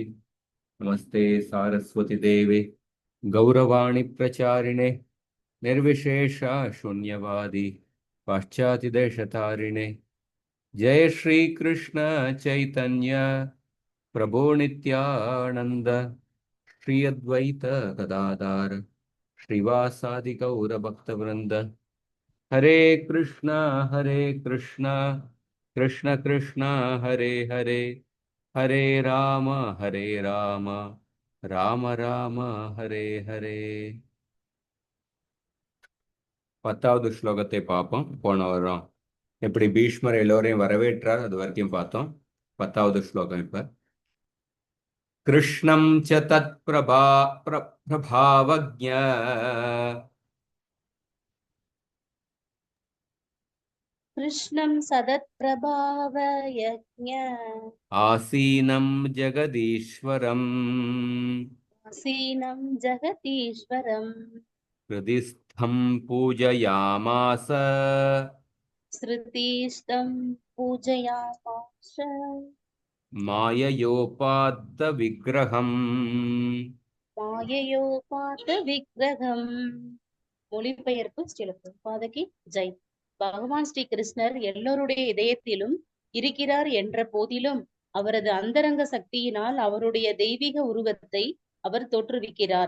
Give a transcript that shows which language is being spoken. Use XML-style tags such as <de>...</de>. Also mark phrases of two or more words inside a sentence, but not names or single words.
<sa>नमस्ते सारस्वती देवे गौरवाणी प्रचारिणे निर्विशेष शून्यवादी पाश्चात्यदेशतारिणे। जय श्री कृष्ण चैतन्य प्रभो नित्यानंद श्री अद्वैत गदाधार श्रीवासादि गौर भक्तवृंद। हरे कृष्ण कृष्ण कृष्ण हरे हरे हरे राम राम राम हरे हरे।</sa> <ta>10வது ஸ்லோகத்தை பார்ப்போம். போன வாரம் எப்படி பீஷ்மர் எல்லோரையும் வரவேற்றார் அது வரைக்கும் பார்த்தோம். 10வது ஸ்லோகம் இப்ப.</ta> <sa>कृष्णं च तत् प्रभावज्ञ कृष्णं सदत्प्रभावयज्ञ आसीनं जगदीश्वरम् आसीनं जगतीश्वरम् हृदिस्थं पूजयामास श्रुतीष्टं पूजयामास माययोपात्त विग्रहम्.</sa> <ta>மாயையோபாத்த மொழிபெயர்ப்பு ஸ்ரீல பிரபுபாதகி ஜெய். பகவான் ஸ்ரீ கிருஷ்ணர் எல்லோருடைய இதயத்திலும் இருக்கிறார் என்ற போதிலும் அவரது அந்தரங்க சக்தியினால் அவருடைய தெய்வீக உருவத்தை அவர் தோற்றுவிக்கிறார்.</ta>